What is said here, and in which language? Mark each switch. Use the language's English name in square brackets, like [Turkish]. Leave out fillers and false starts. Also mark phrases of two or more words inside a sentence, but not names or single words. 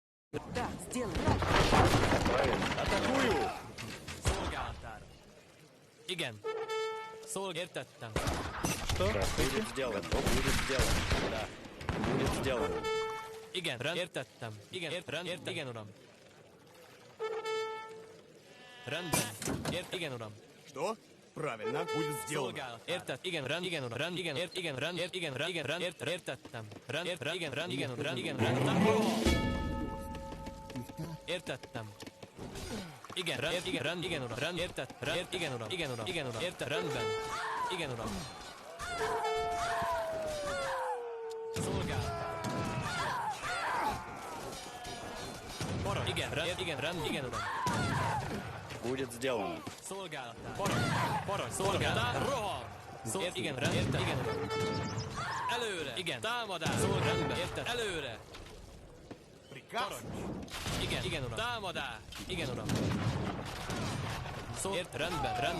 [Russian] Да, сделай. Правильно. Атакую! [Hungarian] Szolgálatára. Igen. Értettem. [Russian] Что? Будет сделано. Будет сделано. Да. Будет сделано. [Hungarian] Igen, értettem. Igen, igen, uram. Rendben. Igen, uram. [Russian] Что? Правильно, будет сделано. [Hungarian] Szolgálat. Igen, igen, uram. Igen, értettem. Értettem. Igen, uram. Igen, uram. Rendben. Igen, uram. Szolgálat. Parancs. Igen, uram. [Russian] Будет сделано. [Hungarian] Szolgálatár. Parancs. Szolgálatár. Rohan. Igen, igen, uram. Előre. Igen. Támadás. Rendben. Előre. [Russian] Приказ? [Hungarian] Parancs. Igen, uram. Támadás. Igen, uram. Rendben.